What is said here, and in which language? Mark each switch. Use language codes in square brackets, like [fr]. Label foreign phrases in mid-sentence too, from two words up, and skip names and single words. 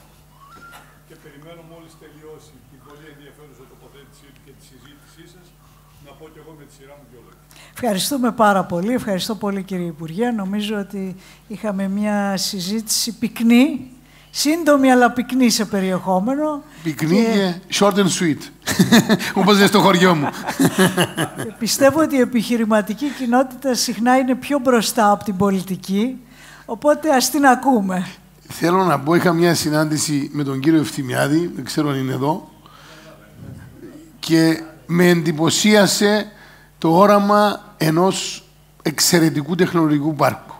[el] Και περιμένω μόλις τελειώσει την πολύ ενδιαφέρουσα τοποθέτησή του και τη συζήτησή σας, να πω και εγώ με τη σειρά μου δυο λόγια. Ευχαριστούμε πάρα πολύ. Ευχαριστώ πολύ, κύριε Υπουργέ. Νομίζω ότι είχαμε μια συζήτηση πυκνή, σύντομη αλλά πυκνή σε περιεχόμενο. Πυκνή και [en] short and sweet, [el] όπως είναι στο χωριό μου. Πιστεύω ότι η επιχειρηματική κοινότητα συχνά είναι πιο μπροστά από την πολιτική, οπότε ας την ακούμε. Θέλω να πω, είχα μια συνάντηση με τον κύριο Ευθυμιάδη, δεν ξέρω αν είναι εδώ, και με εντυπωσίασε το όραμα ενός εξαιρετικού τεχνολογικού πάρκου.